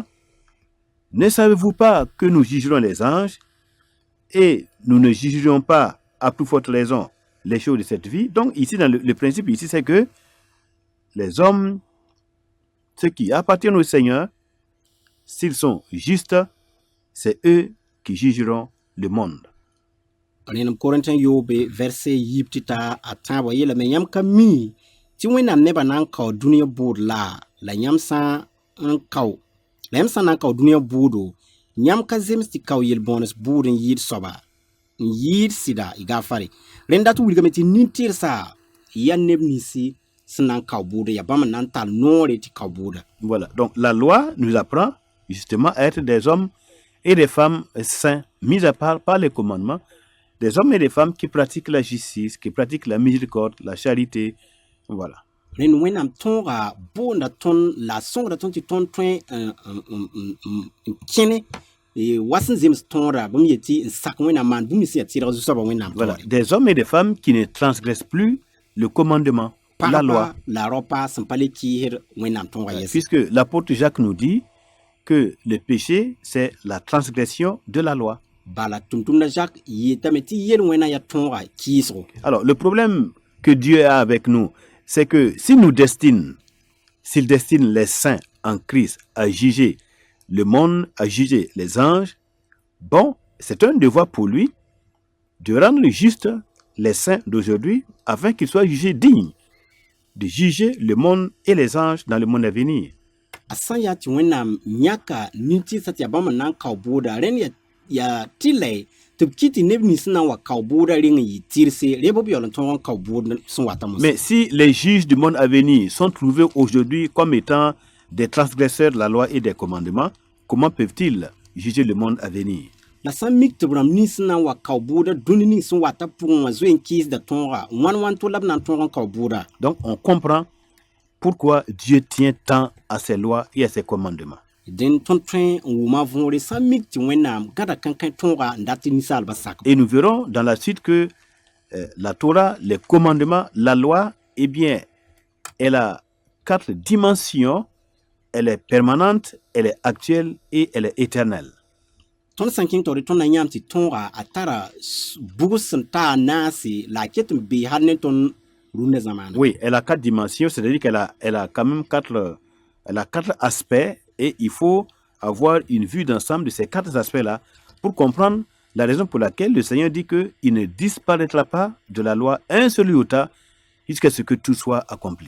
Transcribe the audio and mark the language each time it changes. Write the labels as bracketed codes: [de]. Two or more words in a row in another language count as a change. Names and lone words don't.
[fr] Ne savez-vous pas que nous jugerons les anges et nous ne jugerons pas à plus forte raison les choses de cette vie? » Donc ici, dans le principe ici, c'est que les hommes, ceux qui appartiennent au Seigneur, s'ils sont justes, c'est eux qui jugeront le monde. [mos] rẽnem korẽntẽ yoobe verse yib tɩ ta a tãabã yeelame yãmb ka mi tɩ wẽnnaam nebã na n kao dũniyã buud la yãmb sã n kao la yãmb sã na n kao dũniyã buudo yãmb ka zems tɩ kao yel-bõones buud n yɩɩd soaba n yɩɩd sɩda y gaafare rẽnd dat wilgame tɩ nin-tɩrsa yaa neb ninsi sẽn na n kao buuda yaa bãmb n na n tar noore tɩ kao buuda. [fr] Voilà. Donc la loi nous apprend justement à être des hommes et des femmes saints, mis à part par les commandements, des hommes et des femmes qui pratiquent la justice, qui pratiquent la miséricorde, la charité. Voilà. [mos] rẽnd wẽnnaam tõoga boonda tõnd la a sõngda tõnd tɩ tõnd tõe n kẽne wa sẽn zems tõoda bãmb yetɩ n sak wẽnnaam maan bũmb sẽn yaa tɩrg zu-soabã wẽnnaam [fr] Voilà. [mos] tõore [fr] Des hommes et des femmes qui ne transgressent plus le commandement, la loi. [mos] la ropa sẽn pa le kɩɩsd wẽnnaam tõoga yɛs [fr] Puisque l'apôtre Jacques nous dit que le péché, c'est la transgression de la loi. [mos] bala tʋmtʋmda jak yetame tɩ yel wẽna yaa tõoga kɩɩsgo. [fr] Alors, le problème que Dieu a avec nous, c'est que s'il destine les saints en Christ à juger le monde, à juger les anges, bon, c'est un devoir pour lui de rendre juste les saints d'aujourd'hui afin qu'ils soient jugés dignes de juger le monde et les anges dans le monde à venir. [mos] a sã n yaa tɩ wẽnnaam yãka nin-tɩrsã tɩ yaa bãmb n na n kao bʋʋda rẽnd yaa tɩlɛ tɩ b kɩ tɩ neb nins sẽn na n wa kao bʋʋda reng n yɩ tɩrse rẽb b yaool n tõog n kao bʋʋd sẽn wata mos. [fr] Mais si les juges du monde à venir sont trouvés aujourd'hui comme étant des transgresseurs de la loi et des commandements, comment peuvent-ils juger le monde à venir? [mos] la sã n mik tɩ b rãmb nins sẽn na n wa kao bʋʋda dũni ning sẽn wata pʋgẽ wã zoe n kɩɩsda tõoga wãn to la b na n tõog n kao bʋʋda. [fr] Donc on comprend pourquoi Dieu tient tant à ses lois et à ses commandements. [mos] dẽn tõnd tõe n wʋma võore sã n mik tɩ wẽnnaam gãda kãn-kãe tõoga n dat tɩ ninsaalbã sak. [fr] Et nous verrons dans la suite que la Torah, les commandements, la loi, eh bien, elle a 4 dimensions. Elle est permanente, elle est actuelle et elle est éternelle. [mos] tõnd sã n kẽng taoore tõnd na yãmb tɩ tõoga a tara bugs sẽn taa naase la a ket n bee hal ne tõnd rũndã zãmaana. [fr] Oui, elle a 4 dimensions, c'est-à-dire qu'elle a quand même 4 aspects et il faut avoir une vue d'ensemble de ces 4 aspects-là pour comprendre la raison pour laquelle le Seigneur dit qu'il ne disparaîtra pas de la loi un seul iota jusqu'à ce que tout soit accompli.